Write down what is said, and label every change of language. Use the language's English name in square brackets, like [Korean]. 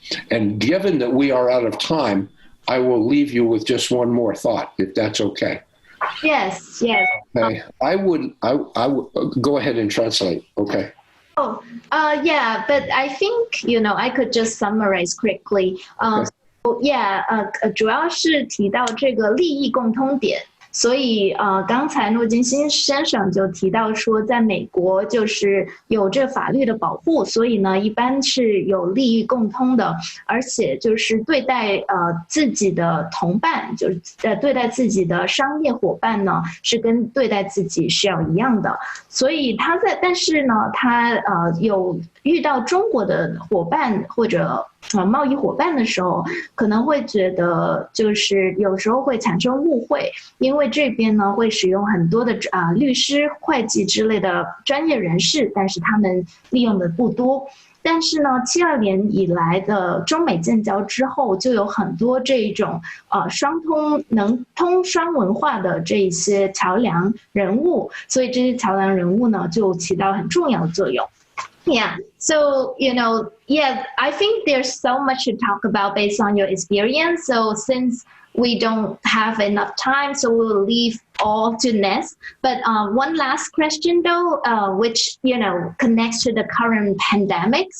[English] And given that we are out of time, I will leave you with just one more thought, if that's okay. Yes, yes. Okay. I would go ahead and translate, okay? Oh, yeah, but I think, I could just summarize quickly. Okay. [Chinese] 主要是提到这个利益共通点。所以刚才诺金先生就提到说，在美国就是有这法律的保护，所以呢，一般是有利益共通的，而且就是对待自己的同伴，就是对待自己的商业伙伴呢，是跟对待自己是要一样的。所以但是呢，他有遇到中国的伙伴或者贸易伙伴的时候，可能会觉得就是有时候会产生误会，因为这边呢会使用很多的律师、会计之类的专业人士，但是他们利用的不多。但是呢，72年以来的中美建交之后，就有很多这种能通双文化的这一些桥梁人物，所以这些桥梁人物呢就起到很重要的作用。 [English] Yeah. So, I think there's so much to talk about based on your experience. So since we don't have enough time, so we'll leave all to next. But one last question though, which, connects to the current pandemic.